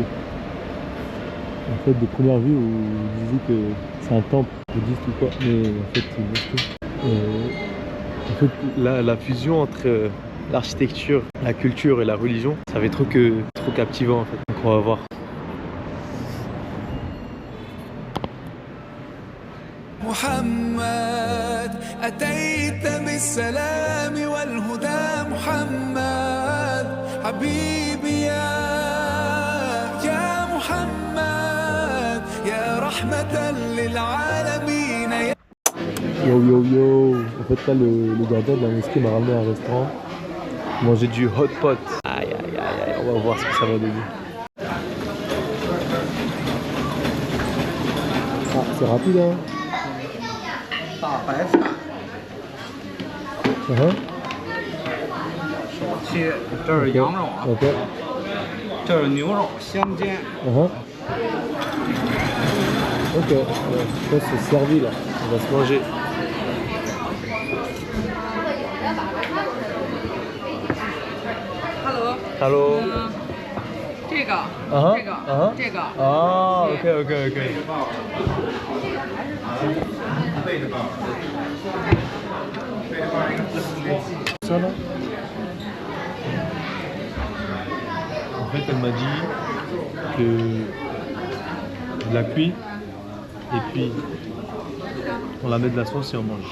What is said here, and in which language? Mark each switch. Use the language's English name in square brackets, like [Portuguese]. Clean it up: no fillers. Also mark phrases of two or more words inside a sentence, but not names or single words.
[French] En fait, de première vue, vous disiez que c'est un temple bouddhiste ou quoi, mais en fait, c'est une mosquée. En fait, la fusion entre l'architecture, la culture et la religion, ça va être trop captivant en fait. Donc on va voir. [Arabic] محمد أتيت بالسلام والهدى محمد حبيبي يا محمد يا رحمة للعالمين. [French] Yo. En fait là le gardien de la mosquée m'a ramené à un restaurant. Manger du hot pot. Aïe, on va voir ce que ça va donner. Ah, c'est rapide hein. [Chinese] 大白菜，手切，这是羊肉啊， [French] Ok. [Chinese] 这是牛肉香煎。 [French] Ok, je pense que c'est servi là. On va se manger. Hello. [Chinese] 这个，这个， [French] 啊 OK。Ça là. En fait, elle m'a dit que je la cuis et puis on la met de la sauce et on mange.